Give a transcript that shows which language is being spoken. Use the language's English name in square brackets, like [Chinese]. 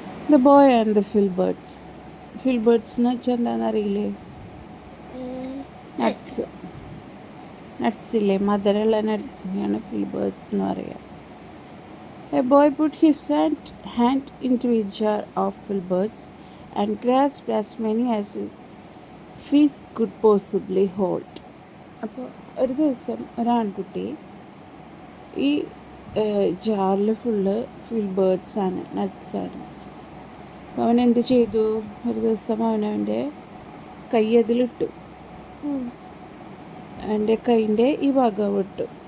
[English] The Boy and the Filberts. [Malayalam] Filberts എന്ന് വെച്ചാൽ എന്താണെന്നറിയില്ലേ? Nuts. നട്ട്സില്ലേ, മധുരമുള്ള നട്ട്സിനെയാണ് ഫിൽബേർട്സ് എന്ന് പറയുക. [English] A boy put his hand into a jar of filberts and grasped as many as his fist could possibly hold. [Malayalam] അപ്പോൾ ഒരു ദിവസം ഒരാൺകുട്ടി ഈ ജാറിൽ ഫുള്ള് ഫിൽബേർട്സാണ്, നട്ട്സാണ്. അപ്പോൾ അവൻ എന്ത് ചെയ്തു? ഒരു ദിവസം അവനവൻ്റെ കൈ അതിലിട്ടു, അവൻ്റെ കൈൻ്റെ ഈ ഭാഗം ഇട്ടു.